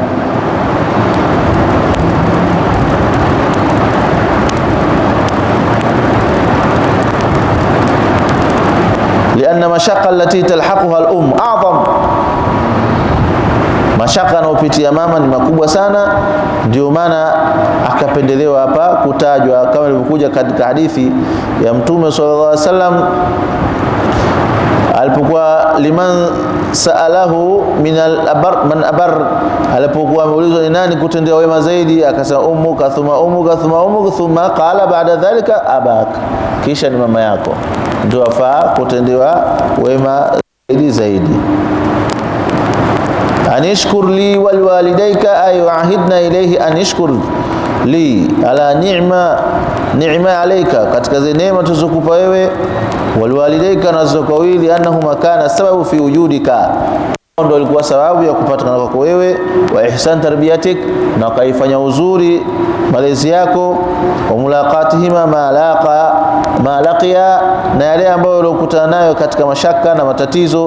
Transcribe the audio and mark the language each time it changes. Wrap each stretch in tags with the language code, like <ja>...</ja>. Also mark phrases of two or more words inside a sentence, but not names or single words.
<ar>لأن المشقة التي تلحقها الأم أعظم,</ar> <sw>mashaka anayopitia mama ni makubwa sana. Ndio maana akapendelewa hapa kutajwa kama ilivyokuja katika hadithi ya Mtume</sw> <ar>صلى الله عليه وسلم</ar> <sw>alipokuwa</sw> <ar>لمن سأله من الأبر من أبر,</ar> <sw>alipokuwa ameulizwa ni nani kutendea wema zaidi, akasema</sw> <ar>أمك ثم أمك ثم أمك ثم قال بعد ذلك أباك,</ar> <sw>kisha ni mama yako ndio afaa kutendewa wema zaidi.</sw> <ar>أن اشكر لي ولوالديك أي عهدنا إليه أن اشكر لي على نعمة عليك,</ar> <sw>katika zile neema tuzokupa wewe,</sw> <ar>ولوالديك</ar> <sw>na zokawili,</sw> <ar>أنهما كانا سببا في وجودك,</ar> <sw>ndio ilikuwa sababu ya kupatikana kwako wewe,</sw> <ar>وإحسان تربيتك,</ar> <sw>na kaifanya uzuri malezi yako,</sw> <ar>وملاقاتهما ما لقيا,</ar> <sw>na yale ambayo ulikutana nayo katika mashaka na matatizo.</sw>